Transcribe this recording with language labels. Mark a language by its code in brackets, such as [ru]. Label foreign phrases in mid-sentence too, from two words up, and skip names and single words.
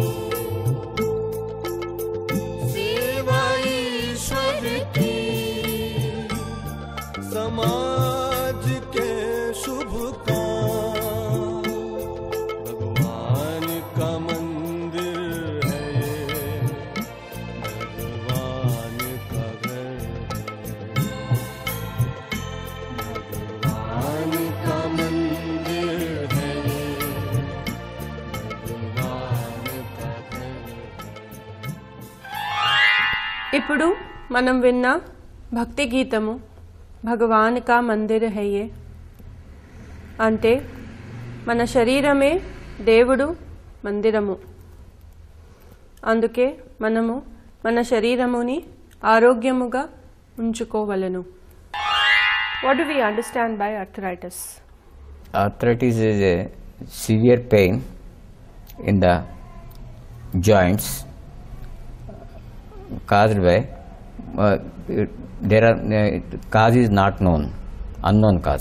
[hi] सेवा ईश्वर की, समाज के शुभ काम, भगवान का मंदिर है, भगवान का घर है, भगवान का मंदिर है, भगवान का घर है। [te] ఇప్పుడు మనం విన్న భక్తి గీతము [hi] भगवान का मंदिर है [te] యే అంటే మన శరీరమే దేవుడు మందిరము. అందుకే మనము మన శరీరముని ఆరోగ్యముగా ఉంచుకోవలను. [en] What do we understand by arthritis? Arthritis is a severe pain in the joints caused by cause is not known, unknown cause.